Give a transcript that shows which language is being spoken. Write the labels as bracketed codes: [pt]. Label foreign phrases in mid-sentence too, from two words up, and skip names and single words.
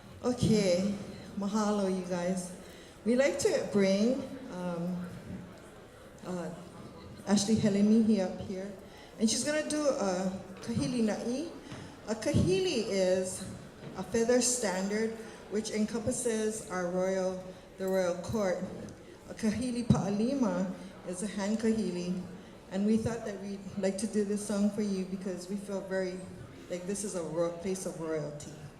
[en] Okay, mahalo, you guys. We like to bring Ashley Helemi up here, and she's gonna do a [haw] kahili na'i. [en] A kahili is a feather standard which encompasses the royal court. A [haw] kahili pa'alima [en] is a hand kahili, and we thought that we'd like to do this song for you because we feel very like this is a place of royalty.